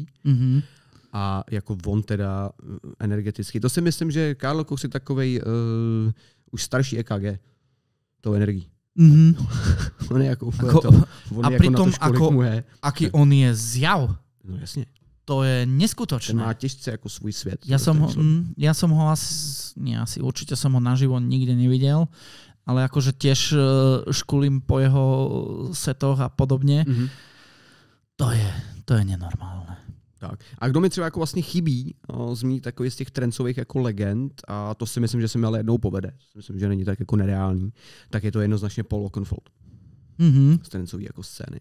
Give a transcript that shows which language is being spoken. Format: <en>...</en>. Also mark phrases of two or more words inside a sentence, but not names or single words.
<cs>A jako on teda energeticky. To si myslím, že Carl Cox je takovej už starší EKG tou energií. On je jako úplně</cs> <sk>a pritom aký on je zjav.</sk> <cs>No jasně.</cs> <sk>To je neskutočné.</sk> <cs>Ten má těžce jako svůj svět.</cs> <sk>Ja som ho asi určite som ho naživo nikde nevidel, ale akože tiež škulím po jeho setoch a podobně. To je nenormálne. Tak.</sk> <cs>A kdo mi třeba jako vlastně chybí zmínit takový z těch trencových jako legend, a to si myslím, že se mi ale jednou povede, myslím, že není tak jako nereálný, tak je to jednoznačně Paul Oakenfold. Z trencový jako scény.</cs>